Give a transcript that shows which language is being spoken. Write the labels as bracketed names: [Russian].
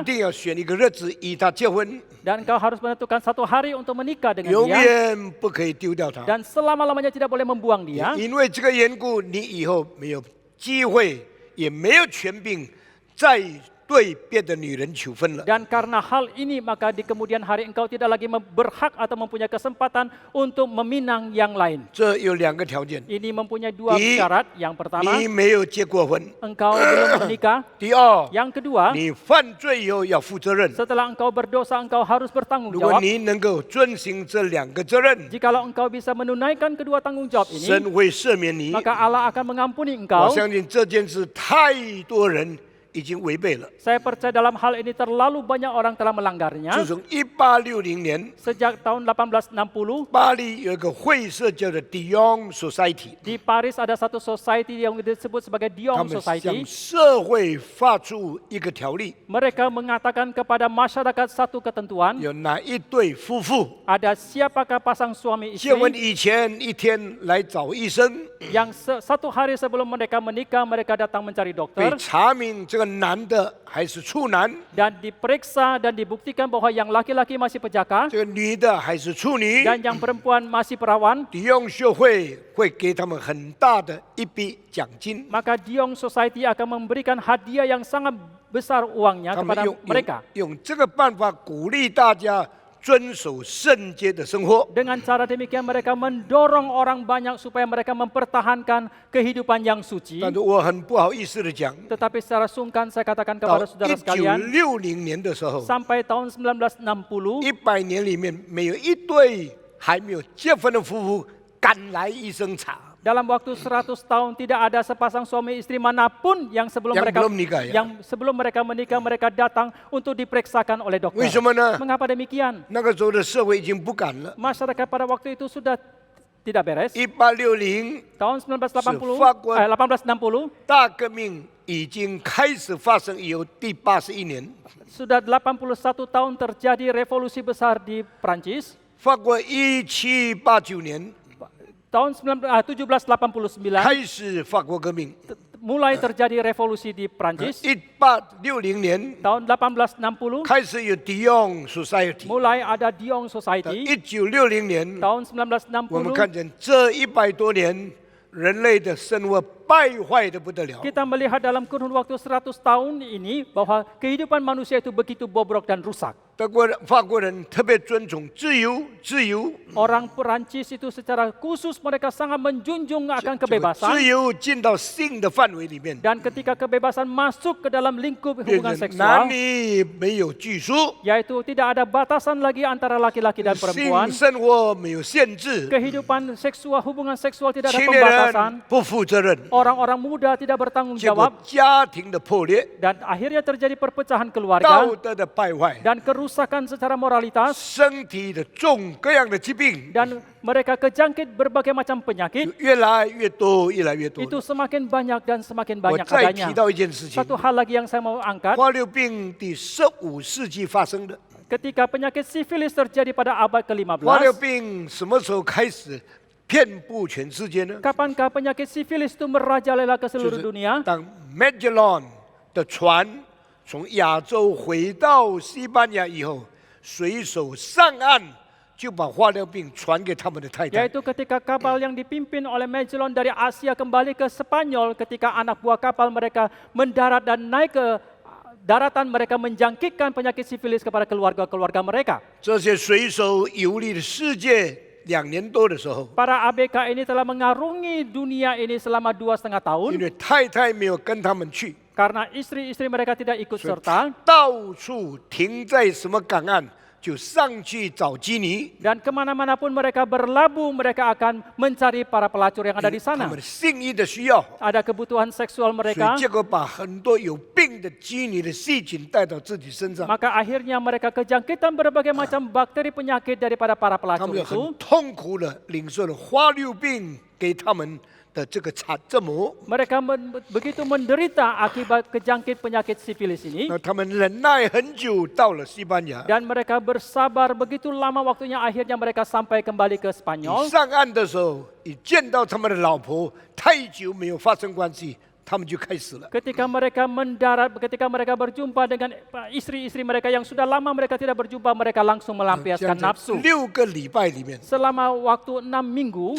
[Chinese] 一定要选一个日子与他结婚， [Indonesian] Dan engkau harus menentukan satu hari untuk menikah dengan [Chinese] 永 [Indonesian] dia. [Chinese] 远不可以丢掉他。 [Indonesian] Dan selama-lamanya tidak boleh membuang dia. [Chinese] 因为这个缘故，你以后没有机会，也没有权柄再对别的女人求婚了。 [Indonesian] Dan karena hal ini maka di kemudian hari engkau tidak lagi berhak atau mempunyai kesempatan untuk meminang yang lain. [Chinese] 这有两个条件： [Indonesian] Ini mempunyai dua Di- syarat. Yang pertama, [Chinese] 你没有结过婚； [Indonesian] engkau belum menikah. [Chinese] 第二， [Indonesian] Yang kedua, [Chinese] 你犯罪以后要负责任。 [Indonesian] setelah engkau berdosa engkau harus bertanggung [Chinese] 如果 [Indonesian] jawab. [Chinese] 你能够遵行这两个责任， [Indonesian] Jikalau engkau bisa menunaikan kedua tanggung jawab ini, [Chinese] 神会赦免你。 [Indonesian] maka Allah akan mengampuni [Chinese] 我 [Indonesian] engkau. [Chinese] 相信这件事太多人已经违背了。 [Indonesian] Saya percaya dalam hal ini terlalu banyak orang telah melanggarnya. [Chinese] 自从1860年， [Indonesian] Sejak tahun 1860, [Chinese] 巴黎有一个会社叫做 Dion Society， [Indonesian] di Paris ada satu society yang disebut sebagai [Chinese] 他 [Indonesian] Dion [Chinese] 们向 [Indonesian] Society. [Chinese] 社会发出一个条例， [Indonesian] Mereka mengatakan kepada masyarakat satu ketentuan, [Chinese] 有哪一对夫妇 [Indonesian] ada siapakah pasang suami [Chinese] 结婚 [Indonesian] istri [Chinese] 以前一天来找医生， [Indonesian] yang satu hari sebelum mereka menikah, mereka datang mencari [Chinese] 被 [Indonesian] dokter [Chinese] 查明这个男的还是处男， [Indonesian] dan diperiksa dan dibuktikan bahwa yang laki-laki masih pejaka [Chinese] 这个女的还是处女。 [Indonesian] dan yang perempuan masih perawan, [Chinese] 迪用学会会给他们很大的一笔奖金， [Indonesian] maka Dion Society akan memberikan hadiah yang sangat besar uangnya [Chinese] 他们 [Indonesian] kepada mereka. [Chinese] 用这个办法鼓励大家遵守圣洁的生活。 [Indonesian] Dengan cara demikian mereka mendorong orang banyak supaya mereka mempertahankan kehidupan yang suci. [Chinese] 但是我很不好意思的讲， [Indonesian] Tetapi secara sungkan saya katakan [Chinese] 到 [Indonesian] kepada saudara sekalian, [Chinese] 1960年的时候， [Indonesian] sampai tahun 1960, [Chinese] 100年里面没有一对还没有结婚的夫妇敢来医生查。 [Indonesian] dalam waktu 100 tahun tidak ada sepasang suami istri manapun yang sebelum Yang mereka belum nikah, ya? yang sebelum mereka menikah mereka datang untuk diperiksakan oleh [Chinese] 为 [Indonesian] dokter. [Chinese] 什么呢？ [Indonesian] Mengapa demikian? [Chinese] 那个时候的社会已经不敢了。 [Indonesian] Masyarakat pada waktu itu sudah tidak beres. [Chinese] 1860 [Indonesian] Tahun 1980, [Chinese] 法国 1860 大革命已经开始发生以后第81年， [Indonesian] sudah 81 tahun terjadi revolusi besar di Prancis. [Chinese] 法国1789年 [Indonesian] Tahun 1789 [Chinese] 开始法国革命， [Indonesian] mulai terjadi revolusi di Prancis. [Chinese] 1860年 [Indonesian] Tahun 1860 [Chinese] 开始有 Dion Society， [Indonesian] mulai ada Dion Society. [Chinese] 1960年 [Indonesian] Tahun [Chinese] 我们 [Indonesian] 1960 [Chinese] 看见这100多年人类的生活败坏的不得了。 [Indonesian] kita melihat dalam kurun waktu 100 tahun ini bahwa kehidupan manusia itu begitu bobrok dan rusak. [Chinese] 法国人特别尊重自由，自由， [Indonesian] Orang Perancis itu secara khusus mereka sangat menjunjung akan [Chinese] 自 [Indonesian] kebebasan. [Chinese] 由进到性的范围里面， [Indonesian] Dan ketika kebebasan masuk ke dalam lingkup [Chinese] 变 [Indonesian] hubungan [Chinese] 成 [Indonesian] seksual, [Chinese] 男女没有拘束， [Indonesian] yaitu tidak ada batasan lagi antara laki-laki dan [Chinese] 性 [Indonesian] perempuan. [Chinese] 生活没有限制， [Indonesian] Kehidupan seksual, hubungan seksual tidak ada [Chinese] 青年 [Indonesian] pembatasan. [Chinese] 人不负责任， [Indonesian] Orang-orang muda tidak bertanggung [Chinese] 结果 [Indonesian] jawab. [Chinese] 家庭的破裂， [Indonesian] Dan akhirnya terjadi perpecahan keluarga [Chinese] 道德的败坏， [Indonesian] dan kerusakan secara moralitas. [Chinese] 身体的各样的疾病 [Indonesian] Dan mereka kejangkit berbagai macam [Chinese] 就 [Indonesian] penyakit. [Chinese] 越来越多，越来越多。 [Indonesian] Itu semakin banyak dan semakin [Chinese] 我 [Indonesian] banyak [Chinese] 再提 [Indonesian] adanya. [Chinese] 到一件事情， [Indonesian] Satu hal lagi yang saya mau angkat, [Chinese] 花柳病第15世纪发生的。 [Indonesian] ketika penyakit sifilis terjadi pada abad [Chinese] 花柳 [Indonesian] ke-15, [Chinese] 病什么时候开始遍布全世界呢？ [Indonesian] kapankah penyakit sifilis itu merajalela ke [Chinese] 就 [Indonesian] seluruh [Chinese] 是 [Indonesian] dunia? [Chinese] 当 Magellan 的船从亚洲回到西班牙以后，水手上岸就把花柳病传给他们的太太。 [Indonesian] Yaitu ketika kapal yang dipimpin oleh Magellan dari Asia kembali ke Spanyol, ketika anak buah kapal mereka mendarat dan naik ke daratan, mereka menjangkitkan penyakit sifilis kepada keluarga-keluarga mereka. [Chinese] 这些水手游历的世界2年多的时候， [Indonesian] Para ABK ini telah mengarungi dunia ini selama 2,5 tahun [Chinese] 因为太太没有跟他们去， [Indonesian] karena istri-istri mereka tidak ikut [Chinese] 所以 [Indonesian] serta. [Chinese] 到处停在什么港岸就上去找基尼。 [Indonesian] Dan kemana-mana pun mereka berlabuh, mereka akan mencari para pelacur yang ada di [Chinese] 他 [Indonesian] sana. [Chinese] 们的性欲的需要， [Indonesian] Ada kebutuhan seksual [Chinese] 所以 [Indonesian] mereka, [Chinese] 结果把很多有病的基尼的细菌带到自己身上， [Indonesian] maka akhirnya mereka kejangkitan berbagai macam bakteri penyakit daripada para [Chinese] 他 [Indonesian] pelacur [Chinese] 们就 [Indonesian] itu. [Chinese] 很痛苦的领受了花柳病给他们的这个折磨。 [Indonesian] Mereka begitu menderita akibat kejangkit penyakit sifilis ini. [Chinese] 那他们忍耐很久，到了西班牙。 [Indonesian] Dan mereka bersabar begitu lama waktunya, akhirnya mereka sampai kembali ke [Chinese] 一 [Indonesian] Spanyol. [Chinese] 上岸的时候，一见到他们的老婆，太久没有发生关系，他们就开始了。 [Indonesian] Ketika mereka mendarat, ketika mereka berjumpa dengan istri-istri mereka yang sudah lama mereka tidak berjumpa, mereka langsung [Chinese] 这 [Indonesian] melampiaskan [Chinese] 样子 [Indonesian] nafsu. [Chinese] 6个礼拜里面， [Indonesian] Selama waktu 6 minggu,